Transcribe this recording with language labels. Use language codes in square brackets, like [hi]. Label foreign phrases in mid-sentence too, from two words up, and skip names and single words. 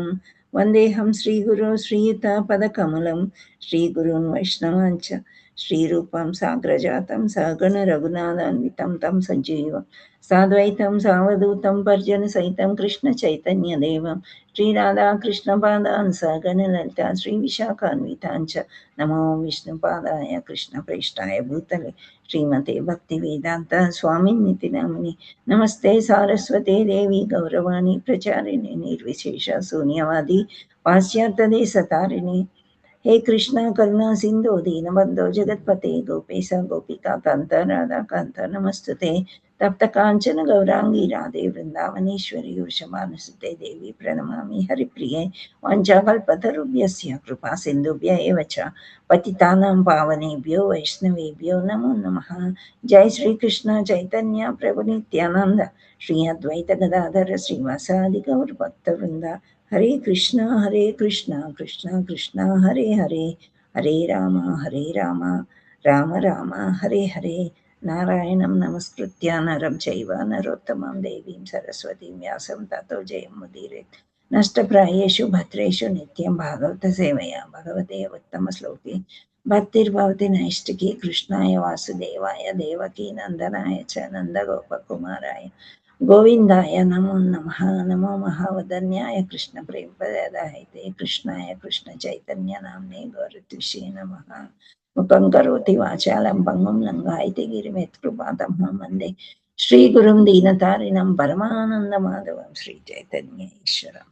[sa] వందేహం శ్రీగురు శ్రీయుతపదకమలం శ్రీగురున్ వైష్ణవాంచ శ్రీరూపం సాగ్రజాతం సగణ రఘునాథాన్వితం తం సజీవం సాద్వైతం సావధూతం పర్జన సహితం కృష్ణ చైతన్య దేవం శ్రీరాధాకృష్ణ పాదాన్ సగణ లలిత శ్రీ విశాఖాన్వితాంచ నమో విష్ణుపాదాయ కృష్ణ ప్రేష్టాయ భూతలే శ్రీమతే భక్తి వేదాంత స్వామినితి నామిని. నమస్తే సారస్వతే దేవి గౌరవాణి ప్రచారిణి నిర్విశేష శూన్యవాది పాశ్చాత్య దేశతారిణి. हे कृष्णा करुणा सिंधु दीनबंधो जगत्पते गोपेश गोपिका कांत राधा कांत नमस्तुते. तप्त कांचन गौरांगी राधे वृंदावनेश्वरी वृषभानुसुते देवी प्रणमामि हरिप्रिये. वाञ्छाकल्पतरुभ्यस्य कृपा सिन्धुभ्य एव च पतितानां पावनेभ्यो वैष्णवेभ्यो नमो नमः. जय श्री कृष्ण चैतन्य प्रभु नित्यानंद श्री अद्वैत गदाधर श्रीवासादि गौर भक्तवृंद. हरे कृष्णा कृष्णा कृष्णा हरे हरे हरे राम राम राम हरे हरे. नारायणं नमस्कृत्य नरं चैव नरोत्तमं देवीं सरस्वतीं व्यासं ततो जयमुदीरयेत्. नष्टप्रायेषु भद्रेषु नित्यं भागवत सेवया भगवते उत्तमश्लोके భక్తిర్భవతి నైష్టికి కృష్ణాయ వాసుదేవాయ దేవకీ నందనాయ చ నందగోపకుమారాయ గోవిందాయ నమో నమః. నమో మహావదన్యాయ కృష్ణ ప్రేమపదాయతే కృష్ణాయ కృష్ణ చైతన్య నామ్నే గౌరతిషే నమః. ముఖం కరోతి వాచాలం భంగం లంఘాయతే గిరిమెత్ కృపాతమహం వందే శ్రీగురుం దీనతారిణం పరమానంద మాధవం శ్రీ చైతన్య ఈశ్వరం.